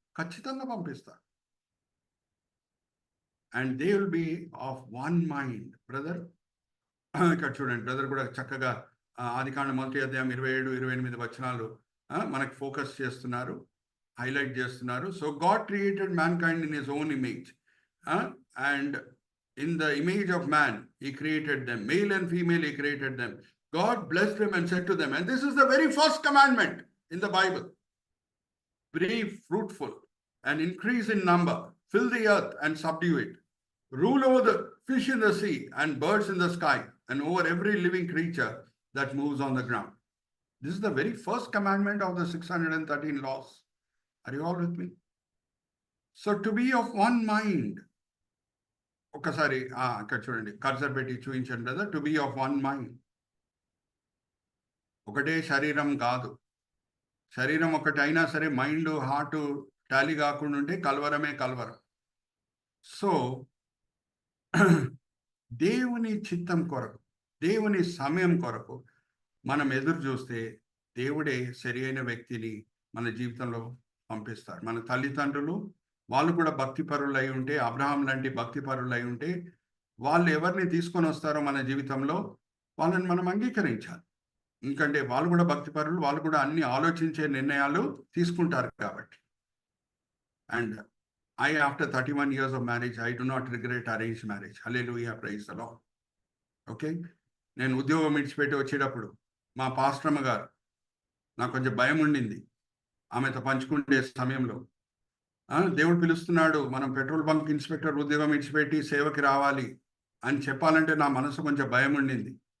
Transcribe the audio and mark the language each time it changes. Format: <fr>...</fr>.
<te>ఖచ్చితంగా పంపిస్తాడు.</te> <en>And they will be of one mind.</en> <te>Brother ఇక్కడ చూడండి, బ్రదర్ కూడా చక్కగా ఆదికాండం 1వ అధ్యాయం 27-28 వచనాలు మనకు ఫోకస్ చేస్తున్నారు, హైలైట్ చేస్తున్నారు.</te> <en>So God created mankind in his own image, and in the image of man he created them, male and female he created them. God blessed them and said to them, and this is the very first commandment in the Bible, be fruitful and increase in number, fill the earth and subdue it, rule over the fish in the sea and birds in the sky, and over every living creature that moves on the ground. This is the very first commandment of the 613 laws. Are you all with me? So to be of one mind,</en> <te>ఒకసారి ఇక్కడ చూడండి, cursor పెట్టి చూపించండి brother.</te> <en>to be of one mind,</en> <te>ఒకటే శరీరం కాదు. శరీరం ఒకటి అయినా సరే మైండ్ హార్ట్ టాలీ కాకుండా ఉంటే కలవరమే కలవరం. సో దేవుని చిత్తం కొరకు, దేవుని సమయం కొరకు మనం ఎదురు చూస్తే దేవుడే సరి అయిన వ్యక్తిని మన జీవితంలో పంపిస్తారు. మన తల్లిదండ్రులు వాళ్ళు కూడా భక్తిపరులు అయి ఉంటే, అబ్రహాం లాంటి భక్తిపరులు అయి ఉంటే, వాళ్ళు ఎవరిని తీసుకొని వస్తారో మన జీవితంలో వాళ్ళని మనం అంగీకరించాలి. ఎందుకంటే వాళ్ళు కూడా భక్తిపరులు, వాళ్ళు కూడా అన్ని ఆలోచించే నిర్ణయాలు తీసుకుంటారు కాబట్టి.</te> <en>And after 31 years of marriage, I do not regret arranged marriage. Hallelujah, praise the Lord.</en> <te>Okay, నేను ఉద్యోగం విడిచిపెట్టి వచ్చేటప్పుడు మా పాస్టర్మ గారు, నాకు కొంచెం భయం ఉండింది ఆమెతో పంచుకుంటే సమయంలో. దేవుడు పిలుస్తున్నాడు, మనం పెట్రోల్ బంక్ ఇన్స్పెక్టర్ ఉద్యోగం విడిచిపెట్టి సేవకి రావాలి అని చెప్పాలంటే నా మనసు కొంచెం భయం ఉండింది.</te>